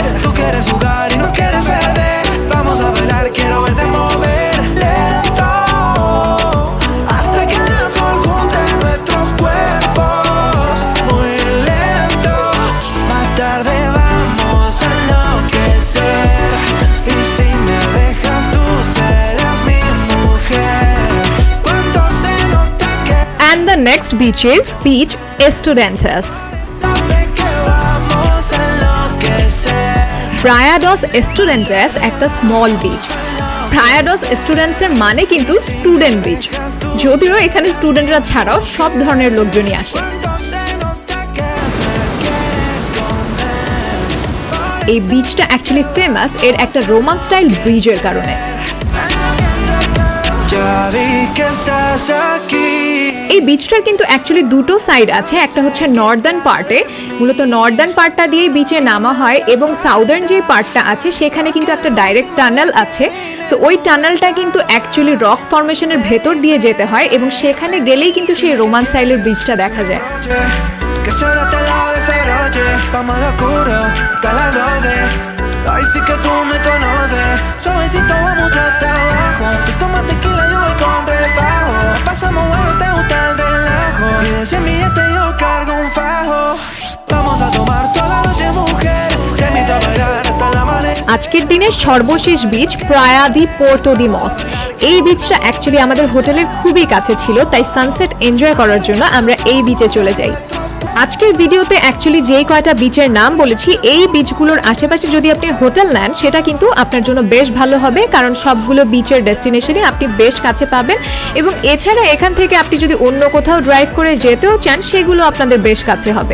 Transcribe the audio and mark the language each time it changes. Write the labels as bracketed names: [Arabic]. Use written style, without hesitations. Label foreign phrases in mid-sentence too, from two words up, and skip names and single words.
[Spanish] Tú quieres jugar y no quieres perder, vamos a bailar, quiero verte mover lento, hasta que el llanto lo junte en nuestros cuerpos. Muy lento, más tarde vamos a enloquecer, y si me dejas tú serás mi mujer. Cuánto se nota que [English] And the next beach is Beach Estudiantes. [Spanish] no sé que vamos a enloquecer. [Bangla] প্রায়া ডস এস্টুডেন্টেস একটা [English] small beach. [Bangla] প্রায়া ডস স্টুডেন্টসের মানে কিন্তু [English] student beach, [Bangla] যদিও এখানে স্টুডেন্টরা ছাড়াও সব ধরনের লোকজনই আসে। [Spanish] Cuánto se nota que me quieres comer. [Bangla] এই বিচটা অ্যাকচুয়ালি ফেমাস এর একটা রোমান [English] style bridge [Bangla] কারণে। [Spanish] Ya vi que estás aquí. [Bangla] এই বিচটার কিন্তু অ্যাকচুয়ালি দুটো সাইড আছে, একটা হচ্ছে [English] northern part, [Bangla] মূলত [English] northern part [Bangla] দিয়ে বিচে নামা হয়, এবং সাউদার্ন যে পার্টটা আছে সেখানে কিন্তু একটা [English] direct tunnel [Bangla] আছে। সো ওই টানেলটা কিন্তু অ্যাকচুয়ালি [English] rock formation [Bangla] ভেতর দিয়ে যেতে হয় এবং সেখানে গেলেই কিন্তু সেই রোমান স্টাইলের বিচটা দেখা যায়। [Spanish] Que solo te la desabroche, vamos a lo oscuro, hasta las 12. Ay, sí que tú me conoces, suavecito vamos hasta abajo. Tú tomas tequila, yo voy con refajo. Pasamos bueno, te gusta el relajo, y de 100 billetes yo cargo un fajo. Vamos a tomar toda la noche, mujer, te invito a bailar hasta el amanecer. [Bangla] আজকের দিনের সর্বশেষ বিচ প্রায়া দি পোর্টো দি মস। এই বিচটা অ্যাকচুয়ালি আমাদের হোটেলের খুবই কাছে ছিল, তাই [English] sunset enjoy [Bangla] করার জন্য আমরা এই বিচে চলে যাই। আজকের ভিডিওতে অ্যাকচুয়ালি যেই কয়টা বিচের নাম বলেছি, এই বিচগুলোর আশেপাশে যদি আপনি হোটেল নেন সেটা কিন্তু আপনার জন্য বেশ ভালো হবে, কারণ সবগুলো [English] beach destination [Bangla] আপনি বেশ কাছে পাবেন, এবং এছাড়া এখান থেকে আপনি যদি অন্য কোথাও ড্রাইভ করে যেতেও চান সেগুলো আপনাদের বেশ কাছে হবে।